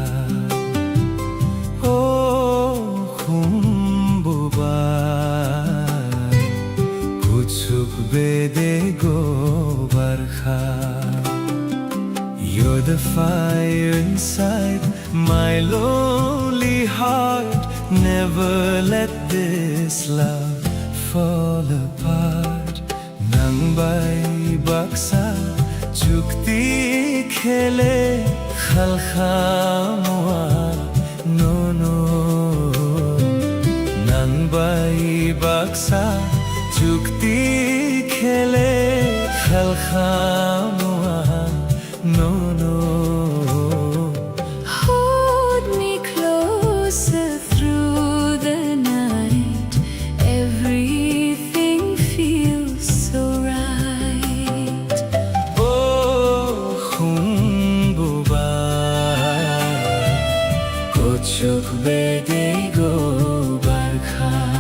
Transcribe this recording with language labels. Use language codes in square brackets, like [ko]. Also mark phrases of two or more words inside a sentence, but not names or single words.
[trp] Oh khumbubar, kucuk bede go barkha. [en] You're the fire inside my lonely heart. Never let this love fall apart. [trp] Nang bai baksa chukti khele khalkhamwa no no. Nang bai baksa chukti khele khalkhamwa no no. [en] Hold me closer through the night. Everything feels so right. [trp] Kuchuk bede go barkha.